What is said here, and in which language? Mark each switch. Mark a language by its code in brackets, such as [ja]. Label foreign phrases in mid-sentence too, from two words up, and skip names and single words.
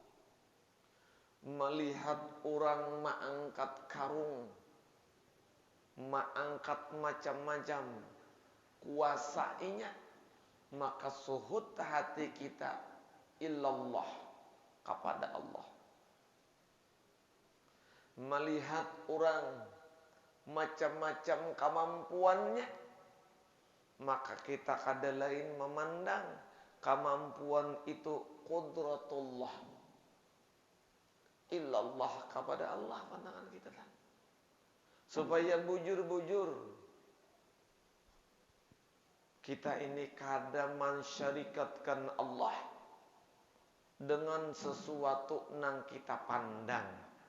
[id] Melihat orang mengangkat karung, mengangkat macam-macam kuasanya, maka suhud hati kita illallah, kepada Allah. Melihat orang macam-macam kemampuannya, maka kita kada lain memandang kemampuan itu [ar] qudratullah, illallah, [id] kepada Allah pandangan kita kan. Supaya bujur-bujur kita ini kada mensyarikatkan Allah dengan sesuatu nang kita pandang.